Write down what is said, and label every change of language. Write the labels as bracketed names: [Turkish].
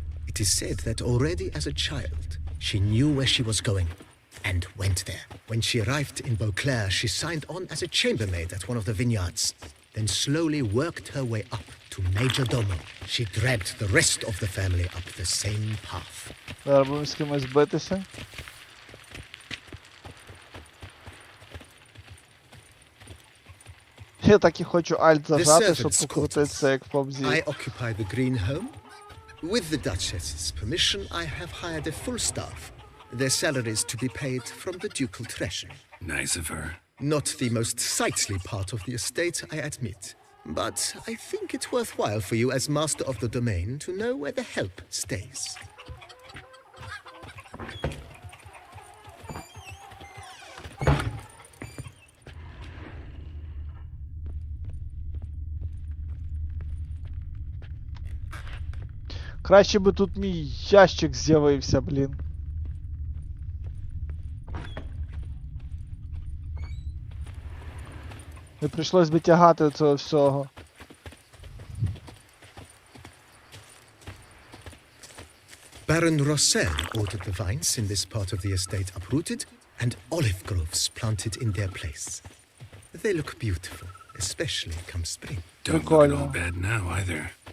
[English] It is said that already as a child, she knew where she was going and went there. When she arrived in Beauclair, she signed on as a chambermaid at one of the vineyards, then slowly worked her way up to majordomo. She dragged the rest of the family up the same path. [Ukrainian] Зараз будемо з кимось битися. Я так і хочу альт зажати, щоб [English] servants' [Ukrainian] покрутитися як в PUBG. [English] I occupy the green home. With the Duchess's permission, I have hired a full staff. Their salaries to be paid from the ducal treasury. Nice of her. Not the most sightly part of the estate, I admit. But I think it's worthwhile for you as master of the domain to know where the help stays. [Ukrainian] Краще би тут мій ящик з'явився, блін. Не прийшлось би тягати цього всього. [English] Baron Rossel ordered the vines in this part of the estate uprooted and olive groves planted in their place. They look beautiful, especially come spring. Don't look at all [Ukrainian] Прикольно. [English] bad now either.